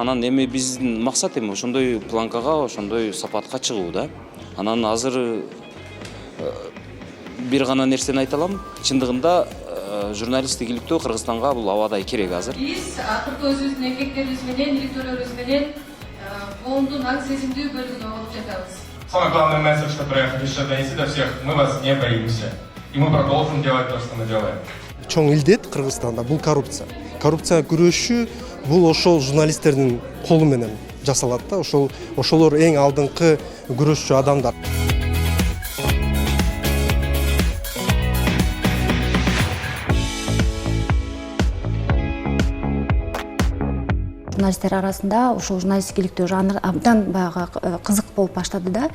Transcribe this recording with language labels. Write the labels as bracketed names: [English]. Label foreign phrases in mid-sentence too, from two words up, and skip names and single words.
[Kyrgyz] Анан эми биздин максат эми ошондой планкага, ошондой сапатка чыгуу да. Анан азыр бир гана нерсени айта алам. Чындыгында журналисттиктүү Кыргызстанга бул абадай керек азыр. Биз акыркы өзүбүздүн эмгектерибиз менен, иликтөөлөрүбүз менен коомдун аң сезимдүү бөлүгүнө болуп жатабыз. [Russian] Самый главный месседж, который я хочу сейчас донести до всех: мы вас не боимся. И мы продолжим делать то, что мы делаем. [Kyrgyz] Чоң илдет Кыргызстанда бул коррупция. Коррупция күрөшү бул ошол журналисттердин колу менен жасалат да. Ошолор эң алдыңкы күрөшчү адамдар. Журналисттер арасында ошол журналисттик иликтөө жанры абдан баягы кызык болуп баштады да.